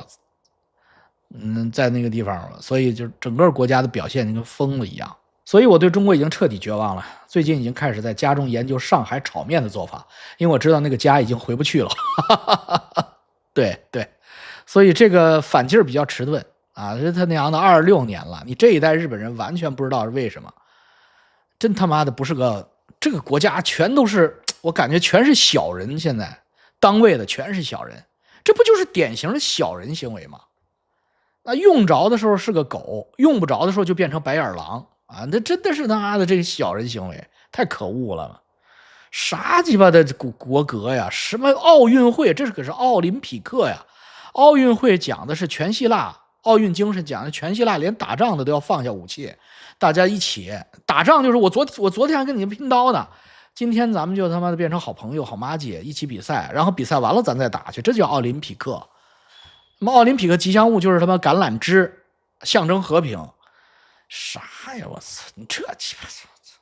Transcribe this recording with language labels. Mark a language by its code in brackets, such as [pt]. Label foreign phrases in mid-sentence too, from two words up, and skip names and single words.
[zh] 在那個地方，所以就整個國家的表現跟瘋了一樣。所以我對中國已經徹底絕望了。最近已經開始在家中研究上海炒麵的做法，因為我知道那個家已經回不去了。對，所以這個反勁比較遲鈍啊，這他娘的26年了，你這一代日本人完全不知道是為什麼。真他媽的不是個，這個國家全都是，我感覺全是小人，現在當位的全是小人，這不就是典型的小人行為嗎？那用着的時候是個狗，用不着的時候就變成白眼狼啊！那真的是他媽的這個小人行為，太可惡了！啥雞巴的國格呀？什麼奧運會？這可是奧林匹克呀！奧運會講的是全希臘，奧運精神講的全希臘連打仗的都要放下武器，大家一起打仗。就是我昨天還跟你們拼刀呢，今天咱們就他媽的變成好朋友、好麻姐，一起比賽，然後比賽完了咱再打去，這叫奧林匹克。什麼奧林匹克吉祥物就是他媽橄欖枝，象徵和平。啥呀？我操！你這雞巴！